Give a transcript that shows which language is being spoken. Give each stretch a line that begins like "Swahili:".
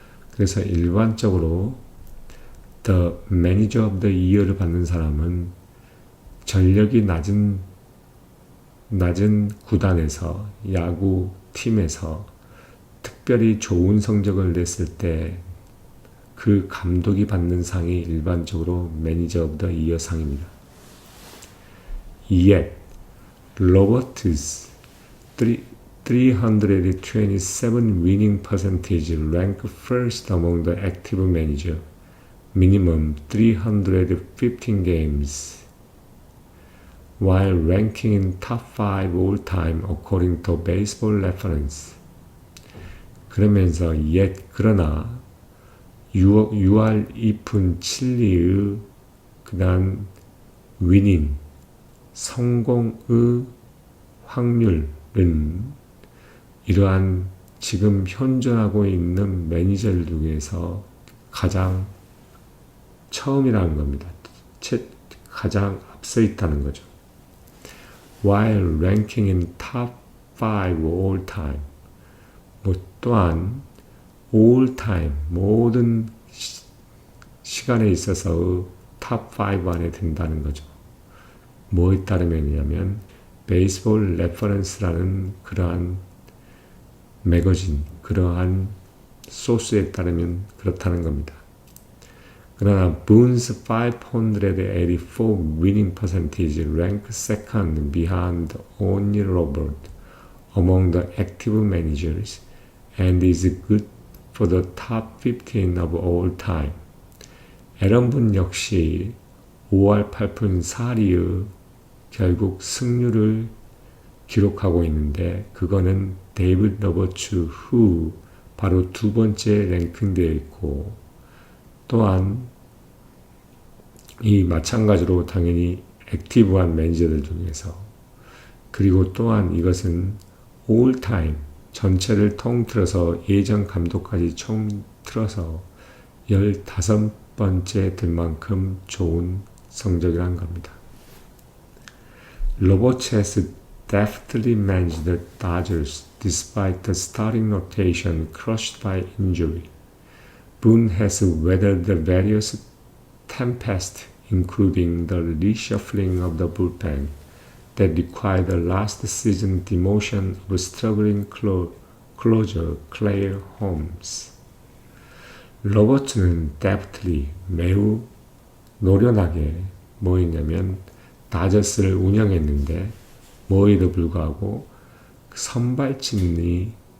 Korean: 그래서 일반적으로 The Manager of the Year를 받는 사람은 전력이 낮은 구단에서, 야구 팀에서 특별히 좋은 성적을 냈을 때 그 감독이 받는 상이 일반적으로 매니저 오브 더 이어 상입니다.
English: Yet, Roberts' 327 winning percentage ranked first among the active manager, minimum 315 games, while ranking in top 5 all-time according to Baseball Reference.
Korean: 그러면서 그러나 6할 2푼 7리의 그 다음 위닝, 성공의 확률은 이러한 지금 현존하고 있는 매니저들 중에서 가장 처음이라는 겁니다. 가장 앞서 있다는 거죠.
English: While ranking in top 5 all time.
Korean: 또한 all time, 모든 시간에 있어서 탑 5 안에 든다는 거죠. 뭐에 따르면이냐면 베이스볼 레퍼런스라는 그러한 매거진, 그러한 소스에 따르면 그렇다는 겁니다. 그러나
English: Boone's 584 winning percentage ranked second behind only Robert among the active managers and is good for the top 15 of all time.
Korean: 에런 분 역시 5할 8푼 4리의 결국 승률을 기록하고 있는데, 그거는 데이비드 로버츠 후 바로 두 번째 랭킹되어 있고, 또한 이 마찬가지로 당연히 액티브한 매니저들 중에서, 그리고 또한 이것은 올 타임 전체를 통틀어서 예전 감독까지 통틀어서 15번째 될 만큼 좋은 성적이란 겁니다.
English: Roberts has deftly managed the Dodgers despite the starting rotation crushed by injury. Boone has weathered the various tempests, including the reshuffling of the bullpen that required the last season demotion of struggling closer Clay Holmes.
Korean: 로버츠는 deftly, 매우 노련하게 뭐였냐면 다저스를 운영했는데, 뭐에도 불구하고 선발진이